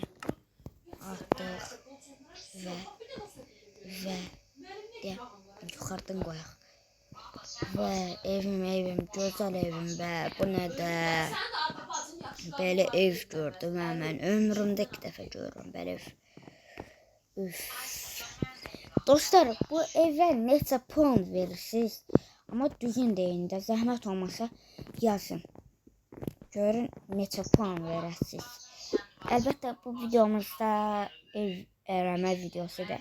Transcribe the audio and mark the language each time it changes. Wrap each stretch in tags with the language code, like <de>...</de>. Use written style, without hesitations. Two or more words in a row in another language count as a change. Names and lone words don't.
<tr>Ataq ve de yukarıdan koyak. Ve evim güzel evim be. Bu ne de? Böyle ev gördüm hemen. Ömrümde 2 dəfə görürüm böyle ev. Üf.</tr> <az>Dostlar, bu evə neçə puan verirsiniz? Amma düzgün deyin də, zəhmət olmasa yazın. Görün neçə puan verəsiniz. Əlbəttə bu videomuzda ev ərəmə videosudur.</az>